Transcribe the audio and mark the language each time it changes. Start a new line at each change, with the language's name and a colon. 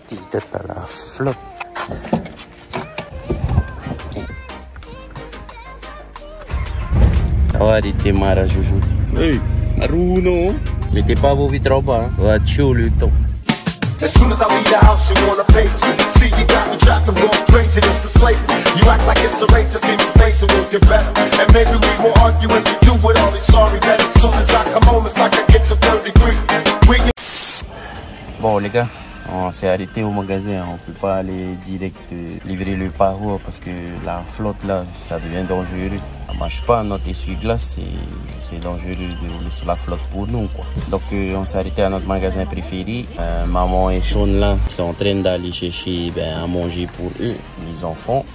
French: Tête à la flotte. Ça va des démarrages aujourd'hui. Hey, Bruno, mettez pas vos vitres en bas, on va tuer le temps.
English: As soon as I leave the house, you wanna fade me. See, you got me trapped and going crazy, this is slavery. You act like it's a race, just give me space and we'll get better. And maybe we won't argue if we do with all these sorry that as soon as I come home, it's like I get the third degree.
French: Bon les gars, on s'est arrêté au magasin, on peut pas aller direct livrer le paroi parce que la flotte là, ça devient dangereux. On marche pas notre essuie-glace, c'est dangereux de laisser la flotte pour nous quoi. Donc on s'est arrêté à notre magasin préféré. Maman et Sean là sont en train d'aller chercher à manger pour eux, les enfants.